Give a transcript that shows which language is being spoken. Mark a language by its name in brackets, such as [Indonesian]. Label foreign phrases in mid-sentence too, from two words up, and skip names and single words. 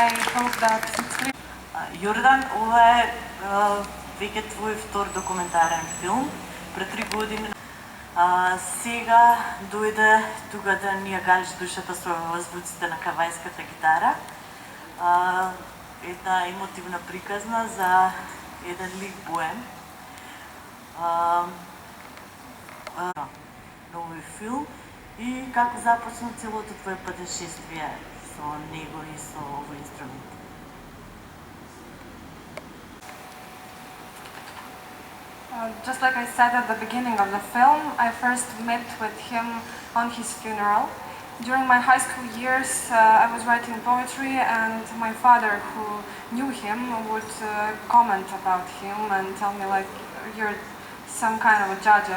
[English] hope that it's... [Macedonian] Йордан, ова е веќе твој втор документарен филм. Пред 3 години сега дојде тука да ни ја галиш душата со звуците на кавајската гитара. Една емотивна приказна за еден лик Боем. Нови филм и како започна целото твое пътешествие со него и со овој инструмент. [English] Just like I said at the beginning of the film, I first met with him on his funeral. During my high school years, I was writing poetry, and my father, who knew him, would comment about him and tell me, like, you're some kind of a judge.